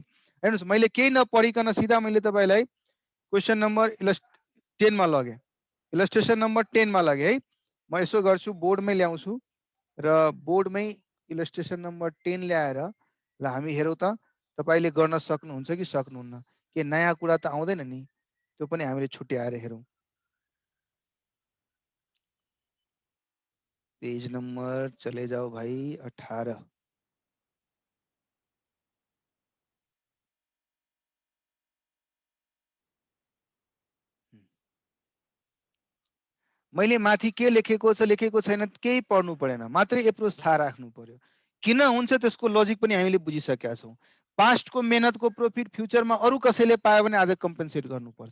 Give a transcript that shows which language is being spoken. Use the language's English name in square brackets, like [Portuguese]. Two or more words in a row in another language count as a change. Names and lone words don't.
[Nepali] हेर्नुस् मैले केही नपढिकन सिधा मैले तपाईलाई [English] question number [Nepali] 10 मा लगे, [English] illustration number [Nepali] 10 मा लगे है। म यसो गर्छु, बोर्डमै ल्याउँछु र बोर्डमै [English] illustration number [Nepali] 10 ल्याएर ल हामी हेरौँ त तपाईले गर्न सक्नुहुन्छ कि सक्नुहुन्न। के नयाँ कुरा त आउँदैन नि, त्यो पनि हामीले छुट्याएर हेरौँ। [English] page number [Hindi] चले जाओ भाई 18। [Nepali] मैले माथि के लेखेको छ लेखेको छैन केही पढ्नु परेन, मात्रै एप्रोच थाहा राख्नु पर्यो। किन हुन्छ त्यसको लजिक पनि हामीले बुझिसकेका छौं। पास्टको मेहनतको प्रॉफिट फ्युचरमा अरु कसैले पायो भने आज कम्पेन्सेट गर्नुपर्छ।